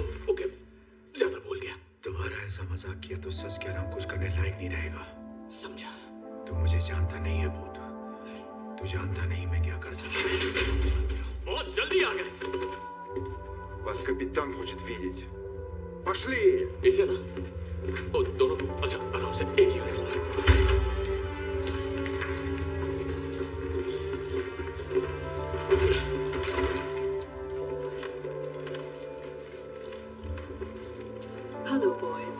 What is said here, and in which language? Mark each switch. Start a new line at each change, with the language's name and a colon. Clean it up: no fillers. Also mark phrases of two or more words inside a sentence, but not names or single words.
Hindi: ओके, ज्यादा बोल गया। दोबारा ऐसा मजाक किया तो सच कह रहा हूं, कुछ करने लायक नहीं रहेगा। समझा? तू मुझे जानता नहीं है भूत, तू जानता नहीं मैं क्या कर सकता हूं। बहुत जल्दी आ गए।
Russian: Вас капитан хочет видеть. Пошли!
Hindi: इसे ना, ओ, दोनों को अच्छा आराम से, एक ही यूनिफॉर्म।
English: hello boys.